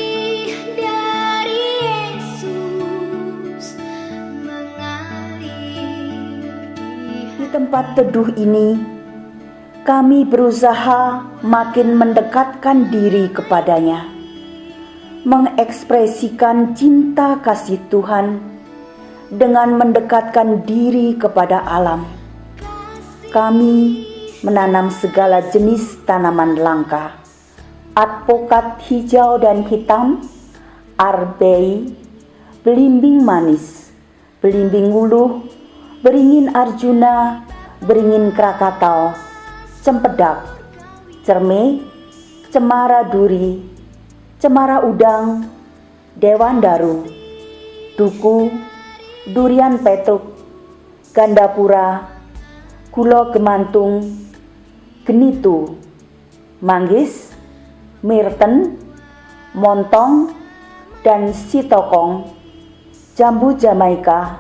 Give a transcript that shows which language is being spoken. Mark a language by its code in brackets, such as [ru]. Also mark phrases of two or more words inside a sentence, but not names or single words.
[id] tempat teduh ini, kami berusaha makin mendekatkan diri kepadanya, mengekspresikan cinta kasih Tuhan dengan mendekatkan diri kepada alam. Kami menanam segala jenis tanaman langka, advokat hijau dan hitam, arbei, belimbing manis, belimbing uluh, beringin Arjuna, beringin Krakatau, cempedak, cerme, cemara duri, cemara udang, dewandaru, duku, durian petuk, gandapura, gulo gemantung, genitu, manggis, mirten, montong, dan sitokong, jambu Jamaika,